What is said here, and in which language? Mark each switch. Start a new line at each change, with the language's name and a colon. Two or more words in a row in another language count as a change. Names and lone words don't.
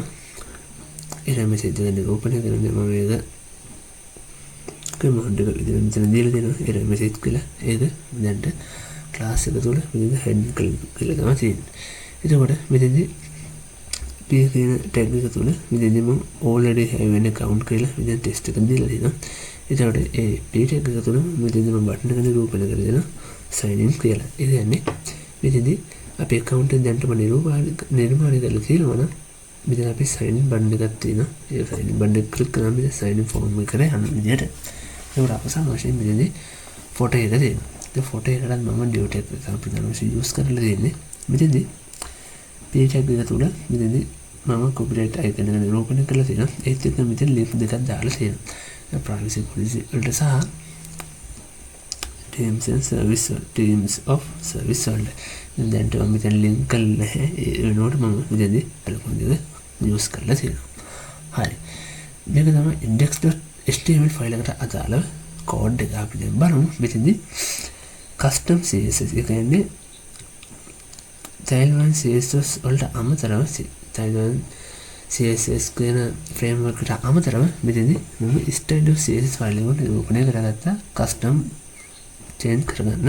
English: error message
Sinhala: එක නිරූපණය කරන්නේ මම මේක command එක විදිහට මෙතන දීලා තියෙනවා.
English: error message
Sinhala: කියලා. ඒක දැන්ට class එක තුළ මෙතන head කියලා තමයි තියෙන්නේ. එතකොට මෙතනදී p කියන tag එක තුළ මෙතනදී මම
English: already have an account
Sinhala: කියලා මෙතන test එකක් දීලා තියෙනවා. එතකොට ඒ
English: p tag
Sinhala: එක තුළ මෙතනදී මම button එක නිරූපණය කරලා දෙනවා
English: sign in
Sinhala: කියලා. ඒ කියන්නේ මෙතනදී අපේ account එක දැන්ටම නිර්මාණය කරලා තියෙනවා නම් මෙතන අපි
English: sign in button
Sinhala: එකක් තියෙනවා. ඒ
English: sign in button
Sinhala: එක click කරාම මෙතන
English: sign in form
Sinhala: එකට යන විදිහට. ඒකට අවසාන වශයෙන් මෙතනදී photo එක දෙනවා. ඒ photo එකකට මම
English: div tag
Sinhala: එක ප්‍රධාන වශයෙන් use කරලා දෙන්නේ. මෙතනදී
English: p tag
Sinhala: එක තුළ මෙතනදී මම
English: copyright icon
Sinhala: එක නිරූපණය කරලා තියෙනවා. ඒත් එක්ක මෙතන link දෙකක් දාලා තියෙනවා.
English: privacy policy
Sinhala: වලට සහ
English: terms and service terms of service
Sinhala: වලට. දැන් මම මෙතන link කරලා නැහැ. ඒ වෙනුවට මම මෙතනදී අලුත් දෙයක් use කරලා තියෙනවා. හරි. මේක තමයි index.html ෆයිල් එකට අදාළ කෝඩ් එක අපි දැන් බලමු. මෙතනදී
English: custom css
Sinhala: එක කියන්නේ
English: tailwind css
Sinhala: වලට අමතරව
English: tailwind css
Sinhala: කියන framework එකට අමතරව මෙතනදී මම style.css ෆයිල් එක නිරූපණය කරගත්තා
English: custom change
Sinhala: කරගන්න.